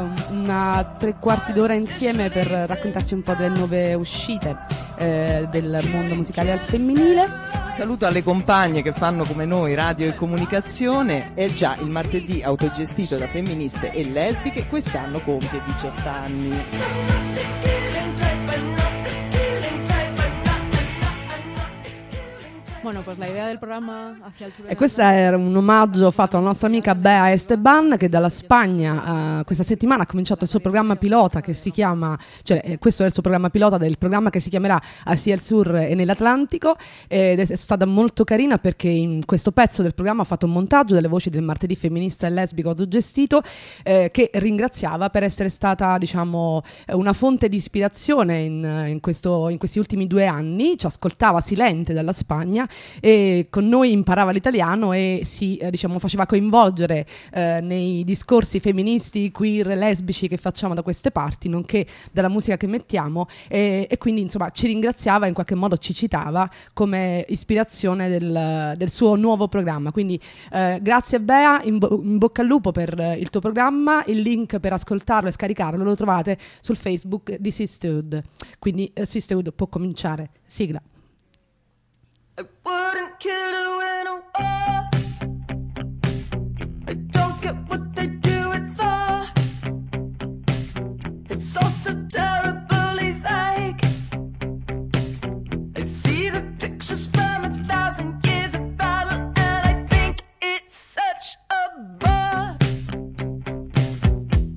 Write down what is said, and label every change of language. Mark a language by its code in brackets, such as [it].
[it] Una tre quarti d'ora insieme per raccontarci un po' delle nuove uscite del mondo musicale al femminile. Saluto alle compagne che fanno come noi radio e comunicazione. È già il martedì autogestito da femministe e lesbiche, quest'anno compie 18 anni. [es] Bueno, pues la idea del programma Hacia el Sur. [it] E questo era un omaggio fatto alla nostra amica Bea Esteban, che dalla Spagna questa settimana ha cominciato il suo programma pilota che si chiama, cioè questo è il suo programma pilota del programma che si chiamerà Hacia el Sur e nell'Atlantico, ed è stata molto carina perché in questo pezzo del programma ha fatto un montaggio delle voci del martedì femminista e lesbico autogestito, che ringraziava per essere stata, diciamo, una fonte di ispirazione in questi ultimi due anni. Ci ascoltava silente dalla Spagna e con noi imparava l'italiano e si diciamo faceva coinvolgere nei discorsi femministi, queer, lesbici che facciamo da queste parti, nonché dalla musica che mettiamo, e quindi insomma ci ringraziava, in qualche modo ci citava come ispirazione del suo nuovo programma. Quindi grazie Bea, in bocca al lupo per il tuo programma. Il link per ascoltarlo e scaricarlo lo trovate sul Facebook di Sisterhood. Quindi Sisterhood può cominciare. Sigla. [en] I wouldn't kill to win a war. I don't get what they do it for. It's all so terribly vague. I see the pictures from a thousand years of battle, and I think it's such a bore.